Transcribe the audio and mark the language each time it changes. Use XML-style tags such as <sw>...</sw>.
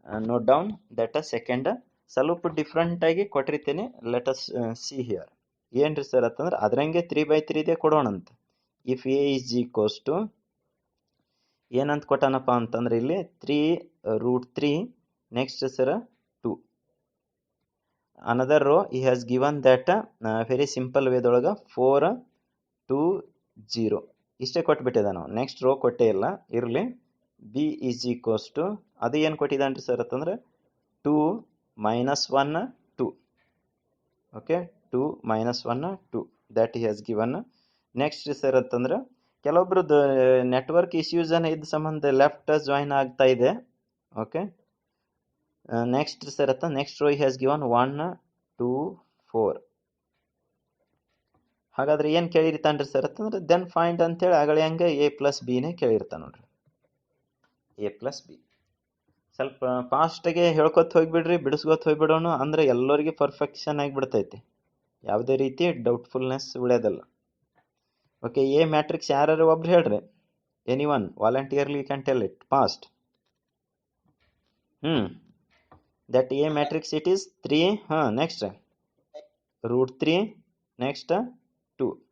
<en>note down that second</en> <kn>ಸ್ವಲ್ಪ ಡಿಫ್ರೆಂಟಾಗಿ ಕೊಟ್ಟಿರ್ತೀನಿ.</kn> <en>Let us see here.</en> <kn>ಏನ್ರಿ ಸರ್ ಅಂತಂದ್ರೆ ಅದರಂಗೆ 3/3 ಕೊಡೋಣಂತ.</kn> <en>If A is equals to</en> <kn>ಏನಂತ ಕೊಟ್ಟಾನಪ್ಪ ಅಂತಂದ್ರೆ ಇಲ್ಲಿ 3√3 next sir 2.</kn> <en>another row he has given that very simple ವೇದೊಳಗೆ 4 2 0</en> <kn>ಇಷ್ಟೇ ಕೊಟ್ಬಿಟ್ಟಿದ. ನಾವು ನೆಕ್ಸ್ಟ್ ರೋ ಕೊಟ್ಟೇ ಇಲ್ಲ, ಇರಲಿ.</kn> <en>B is equals to</en> <kn>ಅದು ಏನು ಕೊಟ್ಟಿದ್ದಾನ್ರಿ ಸರ್ ಅಂತಂದ್ರೆ 2 -1 2.</kn> <en>Okay, 2 -1 2 that he has given.</en> <kn>Next sir ಅಂತಂದ್ರೆ ಕೆಲವೊಬ್ರದ್ದು ನೆಟ್ವರ್ಕ್ ಇಶ್ಯೂಸ್ ಇದ್ದ ಸಂಬಂಧ ಲೆಫ್ಟ್ ಜಾಯಿನ್ ಆಗ್ತಾ ಇದೆ.</kn> <en>Okay, next sir ಅಂತ next row has given 1 2 4.</en> <kn>ಹಾಗಾದ್ರೆ ಏನು ಕೇಳಿರ್ತಾನ್ರಿ ಸರ್ ಅಂತಂದ್ರೆ ದೆನ್ ಫೈಂಡ್ ಅಂತೇಳಿ ಆಗಲೇ ಹಂಗೆ A+Bನೇ ಕೇಳಿರ್ತಾನೆ ನೋಡ್ರಿ, A+B. ಸ್ವಲ್ಪ ಫಾಸ್ಟಾಗೆ ಹೇಳ್ಕೊತ ಹೋಗ್ಬಿಡ್ರಿ, ಬಿಡಿಸ್ಕೊತ ಹೋಗ್ಬಿಡೋಣ, ಅಂದ್ರೆ ಎಲ್ಲರಿಗೆ ಪರ್ಫೆಕ್ಷನ್ ಆಗಿಬಿಡ್ತೈತಿ, ಯಾವುದೇ ರೀತಿ ಡೌಟ್ಫುಲ್ನೆಸ್ ಉಳಿಯೋದಲ್ಲ.</kn> <en>okay, A matrix</en> <kn>ಯಾರು ಒಬ್ರು ಹೇಳ್ರಿ,</kn> <en>Any one voluntarily you can tell it fast. that A matrix it is 3, next √3, next 2.</en>